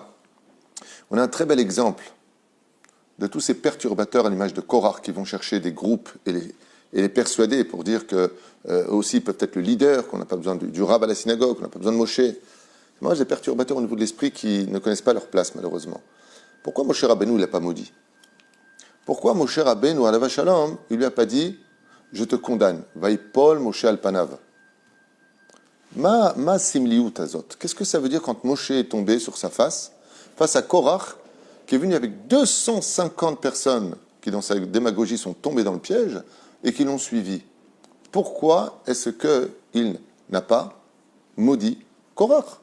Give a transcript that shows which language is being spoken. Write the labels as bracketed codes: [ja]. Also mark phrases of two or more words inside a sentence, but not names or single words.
[fr] On a un très bel exemple de tous ces perturbateurs à l'image de Korach qui vont chercher des groupes et les persuader pour dire que aussi peuvent être le leader, qu'on n'a pas besoin du rab à la synagogue, qu'on n'a pas besoin de Moshe. Moi, j'ai des perturbateurs au niveau de l'esprit qui ne connaissent pas leur place, malheureusement. Pourquoi Moshe Rabbeinu ne l'a pas maudit? Pourquoi Moshe Rabbeinu, [he] alav shalom, [fr] il ne lui a pas dit « Je te condamne » [he] Vaipol Moshe al-Panav. Ma simliut azot. [fr] Qu'est-ce que ça veut dire quand Moshe est tombé sur sa face à Korach, qui est venu avec 250 personnes qui, dans sa démagogie, sont tombées dans le piège et qui l'ont suivi? Pourquoi est-ce qu'il n'a pas maudit Korach?